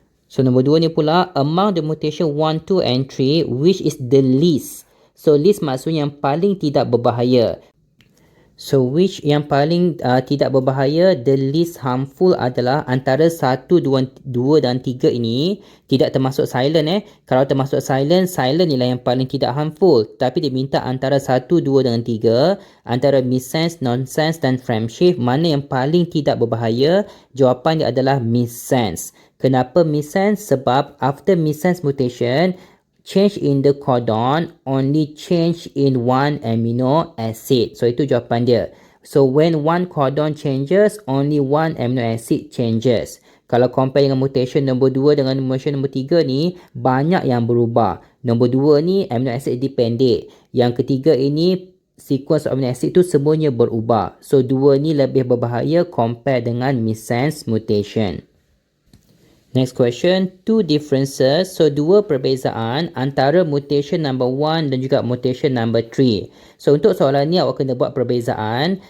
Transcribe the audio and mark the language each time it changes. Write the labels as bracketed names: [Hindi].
[Malay] So nombor 2 ni pula, [English] among the mutation 1, 2 and 3, which is the least? [Malay] So least maksudnya yang paling tidak berbahaya. [English] So which [Malay] yang paling tidak berbahaya, [English] the least harmful [Malay] adalah antara 1, 2 dan 3 ini. Tidak termasuk silent Kalau termasuk silent, silent ialah yang paling tidak harmful. Tapi dia minta antara 1, 2 dengan 3. Antara missense, nonsense dan frameshift, mana yang paling tidak berbahaya? Jawapan dia adalah missense. Kenapa missense? [English] Sebab after missense mutation, change in the codon only change in one amino acid. [Malay] So itu jawapan dia. [English] So when one codon changes, only one amino acid changes. [Malay] Kalau compare dengan mutation nombor 2 dengan mutation nombor 3 ni, banyak yang berubah. Nombor 2 ni amino acid dipendek. Yang ketiga ini sequence amino acid tu semuanya berubah. So 2 ni lebih berbahaya compare dengan missense mutation. [English] Next question, 2 differences. [Malay] So, 2 perbezaan antara mutation number 1 dan juga mutation number 3. So, untuk soalan ni awak kena buat perbezaan.